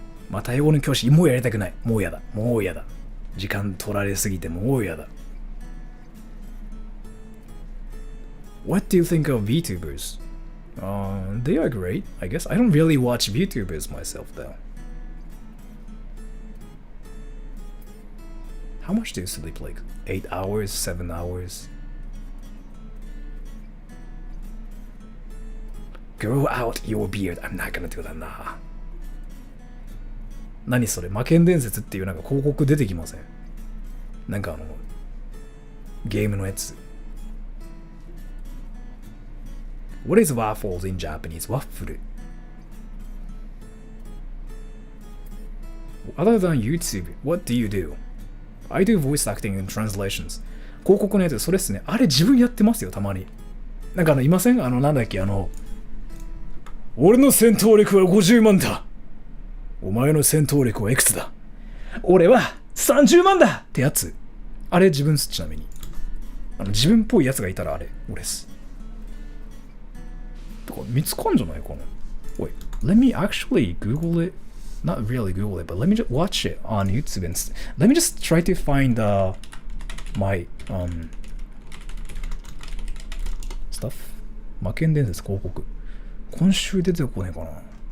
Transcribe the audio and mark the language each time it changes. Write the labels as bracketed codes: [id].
[ja] また英語の教師、もうやりたくない。もうやだ。もうやだ。時間取られすぎてもうやだ。 [en] What do you think of VTubers? They are great, I guess. I don't really watch VTubers myself, though. How much do you sleep? Like 8 hours, 7 hours? grow out your beard. I'm not gonna do that な。 [ja] 何それ、魔剣伝説っていうなんか広告出てきません？なんかゲームのやつ。 [en] What is waffles in Japanese? [ja] ワッフル。 [en] Other than YouTube, what do you do? I do voice acting and translations. [ja] 広告のやつ、それっすね。あれ自分やってますよ、たまに。なんかいません？なんだっけ、俺の戦闘力は50万だ。お前の戦闘力はいくつだ？俺は30万だってやつ。あれ自分っす、ちなみに。自分っぽいやつがいたらあれ、俺っす。とか見つかんじゃないかな。 [en] Wait, let me actually Google it. Not really Google it, but let me just watch it on YouTube and let me just try to find my stuff. [ja] 魔剣伝説広告。今週出てこねえかな。